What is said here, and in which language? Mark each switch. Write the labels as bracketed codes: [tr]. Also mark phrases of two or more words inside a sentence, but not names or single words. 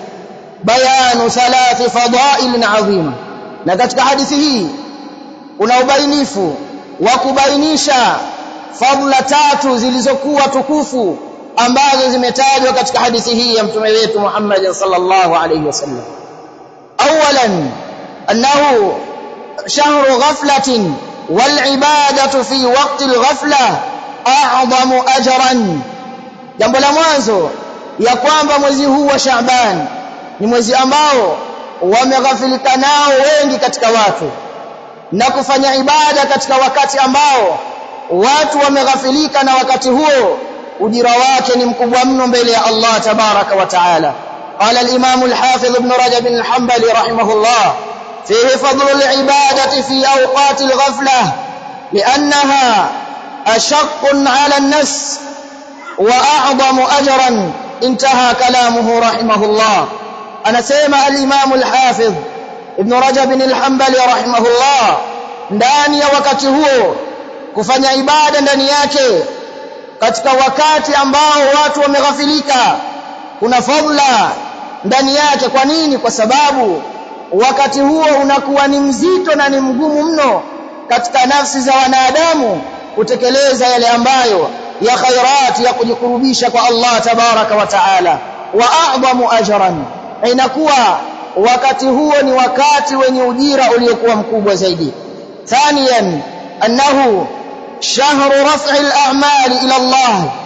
[ar] بيان ثلاث فضائل عظيمة [sw] na katika hadithi hii kuna ubainifu wa kubainisha fadhila tatu zilizokuwa tukufu ambazo zimetajwa katika hadithi hii ya mtume wetu Muhammad [ar] صلى الله عليه وسلم أولاً أنه شهر غفلة والعبادة في وقت الغفلة أعظم أجراً [sw] jambo la mwanzo ya kwamba mwezi huu wa Shaaban ni mwezi ambao wameghafilika nao wengi katika watu na kufanya ibada katika wakati ambao watu wameghafilika na wakati huo ujira wake ni mkubwa mno mbele ya Allah [ar] تبارك وتعالى قال الإمام الحافظ ابن رجب الحنبلي رحمه الله فيه فضل العبادة في أوقات الغفلة لأنها أشق على النفس وأعظم أجراً انتهى كلامه رحمه الله [sw] anasema [ar] الإمام الحافظ ابن رجب الحنبلي رحمه الله [sw] ndani ya wakati huo kufanya ibada ndani yake katika wakati ambao watu wameghafilika kuna fadhila ndani yake kwa nini kwa sababu wakati huo unakuwa ni mzito na ni mgumu mno katika nafsi za wanadamu kutekeleza yale ambayo ya khairat ya kujikurubisha kwa Allah [ar] تبارك وتعالى وأعظم أجراً [sw] inakuwa wakati huo ni wakati wenye ujira uliokuwa mkubwa zaidi [ar] ثانياً أنه شهر رفع الأعمال إلى الله